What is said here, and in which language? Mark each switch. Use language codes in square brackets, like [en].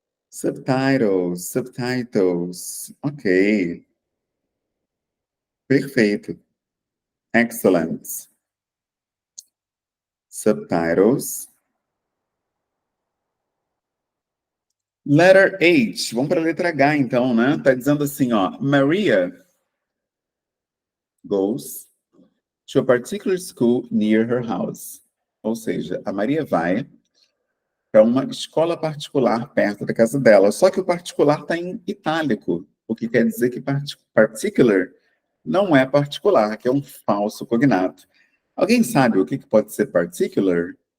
[en] Subtitles, subtitles. Ok. Perfeito. Excellent. Subtitles. Letter H. [pt] Vamos para a letra H, então, né? Tá dizendo assim, ó. [en] Maria goes to a particular school near her house. [pt] Ou seja, a Maria vai para uma escola particular perto da casa dela. Só que o particular está em itálico, o que quer dizer que particular não é particular, que é um falso cognato. Alguém sabe o que pode ser particular?